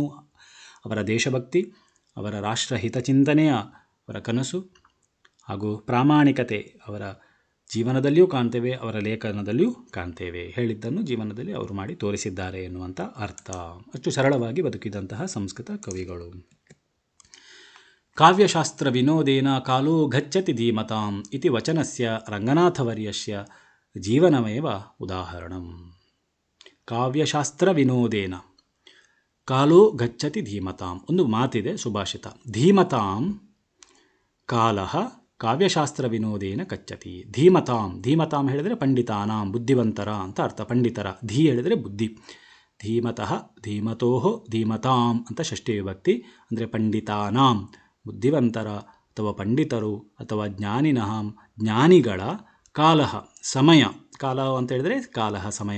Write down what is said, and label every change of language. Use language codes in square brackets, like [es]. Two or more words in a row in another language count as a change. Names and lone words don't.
[kn] ಅವರ ದೇಶಭಕ್ತಿ, ಅವರ ರಾಷ್ಟ್ರಹಿತ ಚಿಂತನೆಯ ಅವರ ಕನಸು, ಹಾಗೂ ಪ್ರಾಮಾಣಿಕತೆ ಅವರ ಜೀವನದಲ್ಲಿಯೂ ಕಾಣ್ತೇವೆ, ಅವರ ಲೇಖನದಲ್ಲಿಯೂ ಕಾಣ್ತೇವೆ. ಹೇಳಿದ್ದನ್ನು ಜೀವನದಲ್ಲಿ ಅವರು ಮಾಡಿ ತೋರಿಸಿದ್ದಾರೆ ಎನ್ನುವಂಥ ಅರ್ಥ. ಅಷ್ಟು ಸರಳವಾಗಿ ಬದುಕಿದಂತಹ ಸಂಸ್ಕೃತ ಕವಿಗಳು. [sa] ಕಾವ್ಯಶಾಸ್ತ್ರ ವಿನೋದೇನ ಕಾಲೋ ಗಚ್ಚತಿ ಧೀಮತಾಂ ಇತಿ ವಚನಸ್ಯ ರಂಗನಾಥವರ್ಯಸ್ಯ ಜೀವನಮೇವ ಉದಾಹರಣಂ. ಕಾವ್ಯಶಾಸ್ತ್ರ ವಿನೋದೇನ ಕಾಲೋ ಗಚ್ಚತಿ ಧೀಮತಾಂ, [kn] ಒಂದು ಮಾತಿದೆ, ಸುಭಾಷಿತ. [sa] ಧೀಮತಾಂ ಕಾಲಃ ಕಾವ್ಯಶಾಸ್ತ್ರ ವಿನೋದೇನ ಗಚ್ಚತಿ. ಧೀಮತಾಂ, ಧೀಮತಾಂ [kn] ಹೇಳಿದರೆ ಪಂಡಿತಾನಾಂ, ಬುದ್ಧಿವಂತರ ಅಂತ ಅರ್ಥ, ಪಂಡಿತರ. ಧೀ ಹೇಳಿದರೆ ಬುದ್ಧಿ. [sa] ಧೀಮತಃ, ಧೀಮತೋಃ, ಧೀಮತಾಂ [kn] ಅಂತ ಷಷ್ಠಿ ವಿಭಕ್ತಿ. ಅಂದರೆ ಪಂಡಿತಾನಾಂ, ಬುದ್ಧಿವಂತರ ಅಥವಾ ಪಂಡಿತರು ಅಥವಾ ಜ್ಞಾನಿನಃ, ಜ್ಞಾನಿಗಳ, ಕಾಲಃ ಸಮಯ, ಕಾಲ ಅಂತ ಹೇಳಿದರೆ ಕಾಲಃ ಸಮಯ.